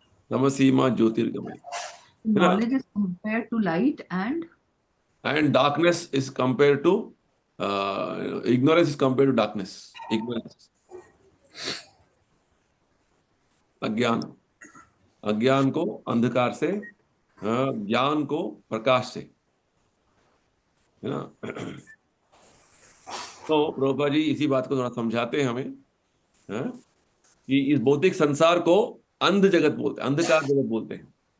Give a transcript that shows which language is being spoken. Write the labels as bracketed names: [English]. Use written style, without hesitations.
[Sanskrit] तमसीमा ज्योतिर्गमय, है ना। [English] Knowledge is compared to light and And darkness is compared to ignorance is compared to darkness. [Hindi] Ignorance, अज्ञान, अज्ञान को अंधकार से, ज्ञान को प्रकाश से, है ना। तो प्रभुपाद जी इसी बात को थोड़ा समझाते हैं हमें, कि इस भौतिक संसार को अंध जगत बोलते हैं, अंधकार जगत बोलते हैं।